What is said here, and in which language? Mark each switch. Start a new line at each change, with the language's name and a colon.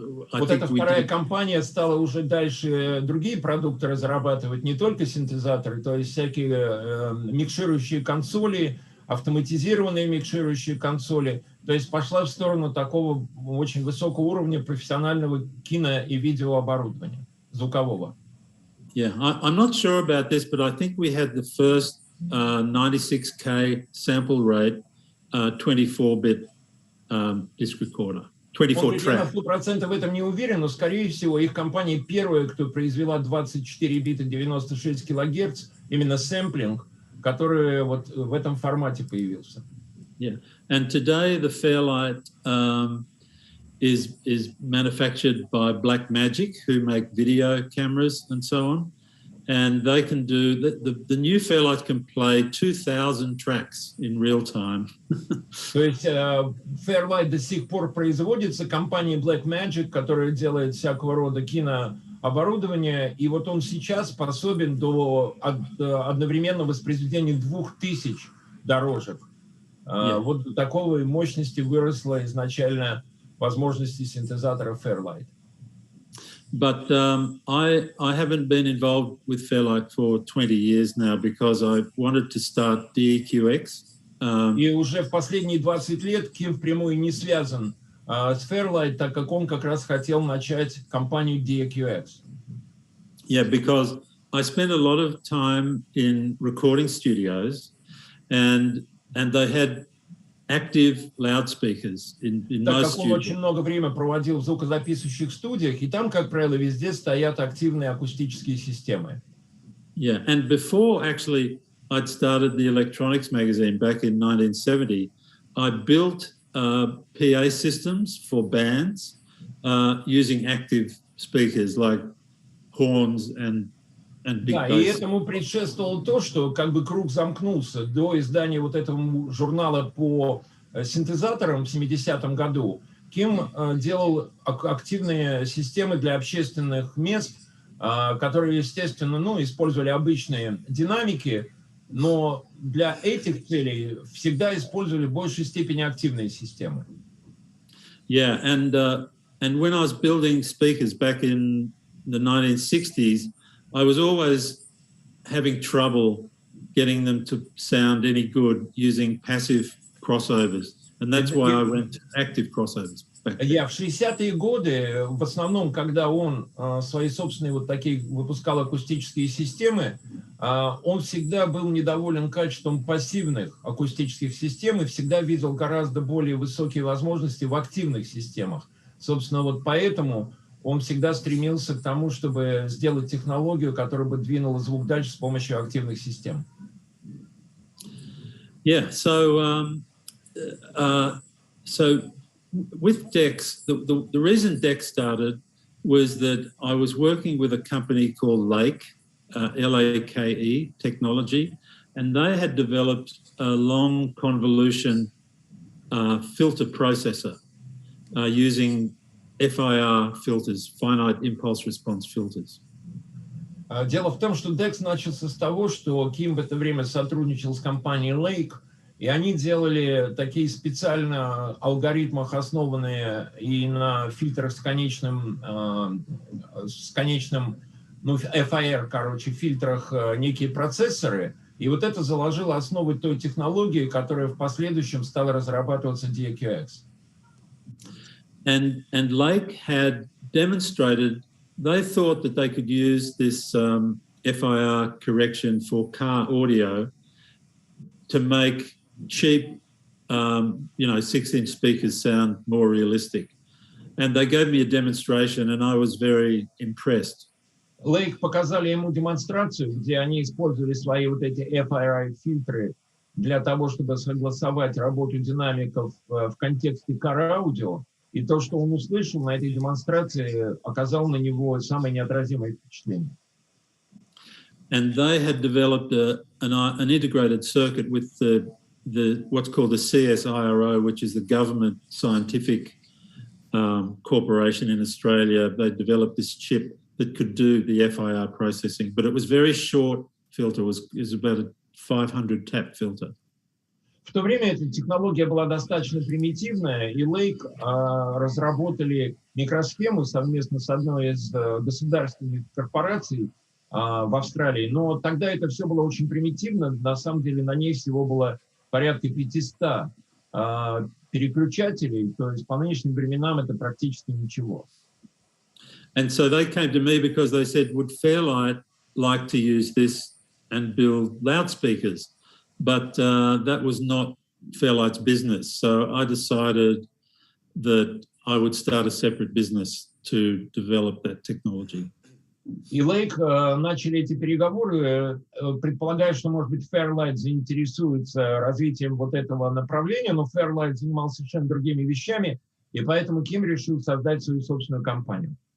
Russian: вот эта вторая компания стала уже дальше другие продукты разрабатывать, не только синтезаторы, то есть всякие микширующие консоли, автоматизированные микширующие консоли, то есть пошла в сторону такого очень высокого уровня профессионального кино- и видеооборудования, звукового.
English: Yeah, I'm not sure about this, but I think we had the first 96K sample rate 24-bit disc recorder, 24-track.
Russian: Я на 100% в этом не уверен, но, скорее всего, их компания первая, кто произвела 24 бита 96 килогерц, именно сэмплинг, который вот в этом формате появился.
English: Yeah, and today the Fairlight is manufactured by Blackmagic, who make video cameras and so on, and they can do the new Fairlight can play 2,000 tracks in real time.
Russian: То есть Fairlight до сих пор производится компанией Blackmagic, которая делает всякого рода кинооборудование, и вот он сейчас способен до одновременного воспроизведения 2000 дорожек. Вот до такой мощности выросла изначально возможности синтезатора Fairlight.
English: But I haven't been involved with Fairlight for 20 years now because I wanted to start DEQX.
Russian: И уже в последние 20 лет Ким впрямую не связан с Fairlight, так как он как раз хотел начать компанию DEQX.
English: Yeah, because I spent a lot of time in recording studios, and they had active loudspeakers in most studios.
Russian: Так как он очень много времени проводил в звукозаписывающих студиях, и там, как правило, везде стоят активные акустические системы.
English: Yeah, and before actually I'd started the electronics magazine back in 1970, I built PA systems for bands using active speakers like horns and big bass.
Russian: И этому предшествовало то, что как бы круг замкнулся. До издания вот этого журнала по синтезаторам в 70-м году Ким делал активные системы для общественных мест, которые, естественно, использовали обычные динамики, но для этих целей всегда использовали в большей степени активные системы.
English: Yeah, and when I was building speakers back in the 1960s, I was always having trouble getting them to sound any good using passive crossovers, and that's why I went to active crossovers.
Russian: Я в 60-е годы, в основном, когда он свои собственные вот такие выпускал акустические системы, он всегда был недоволен качеством пассивных акустических систем и всегда видел гораздо более высокие возможности в активных системах. Собственно, вот поэтому он всегда стремился к тому, чтобы сделать технологию, которая бы двинула звук дальше с помощью активных систем.
English: Yeah, so with DEQX, the reason DEQX started was that I was working with a company called Lake, L-A-K-E, Technology, and they had developed a long convolution filter processor using FIR filters, finite impulse response filters.
Russian: Дело в том, что DEQX начался с того, что Ким в это время сотрудничал с компанией Lake, и они делали такие специально алгоритмах, основанные и на фильтрах с конечным FIR, фильтрах некие процессоры. И вот это заложило основы той технологии, которая в последующем стала разрабатываться DEQX.
English: And Lake had demonstrated, they thought that they could use this FIR correction for car audio to make cheap, 6-inch speakers sound more realistic. And they gave me a demonstration, and I was very impressed.
Russian: Лейк показали ему демонстрацию, где они использовали свои вот эти FIR-фильтры для того, чтобы согласовать работу динамиков в контексте car-аудио. И то, что он услышал на этой демонстрации, оказало на него самое неотразимое впечатление.
English: And they had developed an integrated circuit with the what's called the CSIRO, which is the government scientific corporation in Australia. They developed this chip that could do the FIR processing, but it was very short filter. It was about a 500 tap filter.
Russian: В то время эта технология была достаточно примитивная, и Лейк разработали микросхему совместно с одной из государственных корпораций в Австралии. Но тогда это все было очень примитивно. На самом деле на ней всего было порядка 500 переключателей, то есть по нынешним временам это практически ничего.
English: And so they came to me because they said, would Fairlight like to use this and build loudspeakers? But that was not Fairlight's business. So I decided that I would start a separate business to develop that technology.
Russian: И Лейк начали эти переговоры, предполагая, что, может быть, Fairlight заинтересуется развитием вот этого направления, но Fairlight занимался совершенно другими вещами, и поэтому Ким решил создать свою собственную компанию.